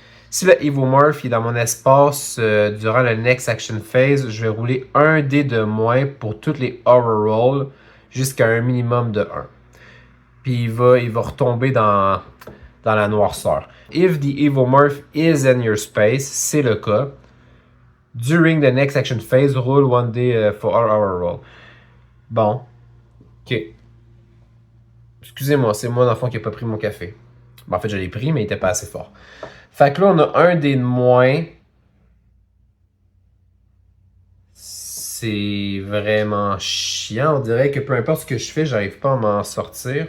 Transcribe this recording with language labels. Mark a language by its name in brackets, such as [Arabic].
[French] Si le Evomorph est dans mon espace durant le Next Action Phase, je vais rouler un dé de moins pour toutes les Horror Rolls jusqu'à un minimum de 1. Puis il va retomber dans la noirceur. [English] If the Evomorph is in your space, [French] c'est le cas. [English] During the Next Action Phase, roll one day for all Horror Roll. [French] Bon. Ok. Excusez-moi, c'est moi l'enfant qui a pas pris mon café. Bon, en fait, je l'ai pris, mais il était pas assez fort. Fait que là, on a un dé de moins. C'est vraiment chiant. On dirait que peu importe ce que je fais, j'arrive pas à m'en sortir.